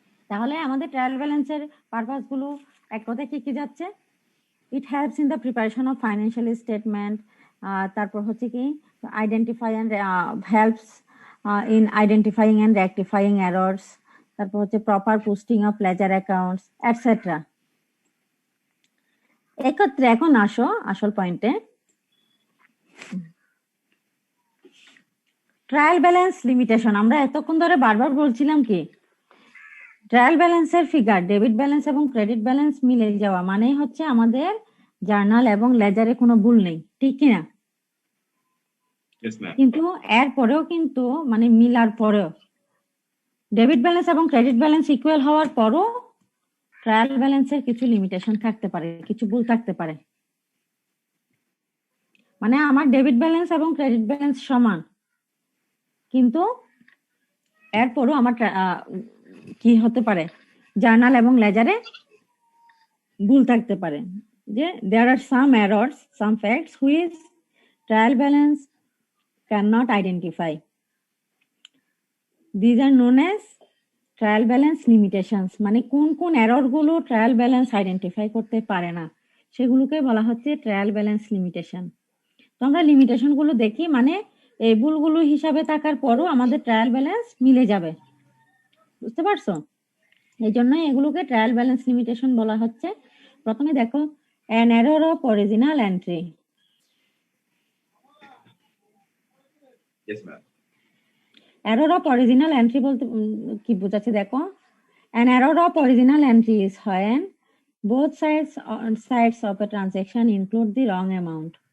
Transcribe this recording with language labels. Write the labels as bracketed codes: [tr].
[bn] তাহলে আমাদের ট্রায়াল ব্যালেন্সের পারপাস গুলো এক কথায় কি কি যাচ্ছে? [en] It helps in the preparation of financial statement. [bn] তারপর হচ্ছে কি [en] identify and helps in identifying and rectifying errors. [bn] তারপর হচ্ছে [en] proper posting of ledger accounts, etc. [bn] একত্রে এখন আসো আসল পয়েন্টে। ট্রায়াল ব্যালেন্স লিমিটেশন, আমরা এতক্ষণ ধরে বারবার বলছিলাম কি, ট্রায়াল ব্যালেন্সের ফিগার ডেবিট ব্যালেন্স এবং ক্রেডিট ব্যালেন্স মিলে যাওয়া মানেই হচ্ছে আমাদের জার্নাল এবং লেজারে কোনো ভুল নেই, ঠিক কিনা? [en] Yes, ma'am. [bn] কিন্তু এর পরেও কিন্তু মানে মিলার পরেও ডেবিট ব্যালেন্স এবং ক্রেডিট ব্যালেন্স ইকুয়াল হওয়ার পরও ট্রায়াল ব্যালেন্সের কিছু লিমিটেশন থাকতে পারে, কিছু ভুল থাকতে পারে। মানে আমার ডেবিট ব্যালেন্স এবং ক্রেডিট ব্যালেন্স সমান, কিন্তু এরপরও আমার কি হতে পারে, জার্নাল এবং লেজারে ভুল থাকতে পারে। [en] যে there are some errors, some facts which trial balance cannot identify. These are known as trial balance limitations. [bn] মানে কোন কোন এরর গুলো ট্রায়াল ব্যালেন্স আইডেন্টিফাই করতে পারে না সেগুলোকে বলা হচ্ছে ট্রায়াল ব্যালেন্স লিমিটেশন। তো আমরা লিমিটেশন গুলো দেখি, মানে এই ভুলগুলো হিসাবে থাকার পরও আমাদের ট্রায়াল ব্যালেন্স মিলে যাবে, বুঝতে পারছো? এই জন্যই এগুলোকে ট্রায়াল ব্যালেন্স লিমিটেশন বলা হচ্ছে। প্রথমে দেখো [en] an error of original entry. Yes, ma'am. Error of original entry [bn] বলতে কি বোঝাচ্ছে দেখো, [en] an error of original entry is when both sides of a transaction include the wrong amount.